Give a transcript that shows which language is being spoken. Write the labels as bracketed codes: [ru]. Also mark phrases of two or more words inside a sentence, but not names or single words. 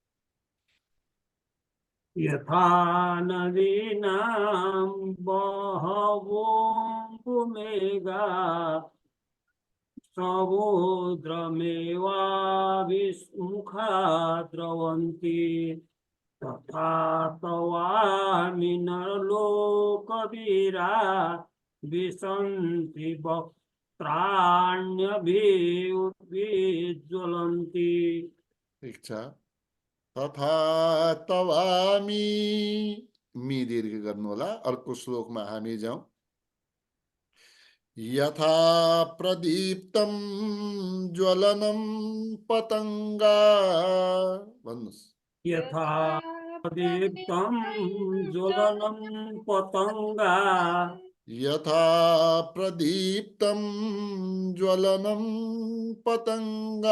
[sa] यथा नदीनां बहवोऽम्बुवेगाः समुद्रमेवाभिमुखा द्रवन्ति तथा तवामि नरलोकवीरा विशन्ति वक्त्राण्यभिविज्वलन्ति। [ne] ठीक छ। [sa] तथा तवामि [ne] मी दीर्घ गर्नु होला। अर्को श्लोकमा हामी जाउँ। [sa] यथा प्रदीप्तं ज्वलनं पतंगा भन्नुहोस् यथा दीप्तं ज्वलनं पतंगा यथा प्रदीप्तं ज्वलनं पतंगा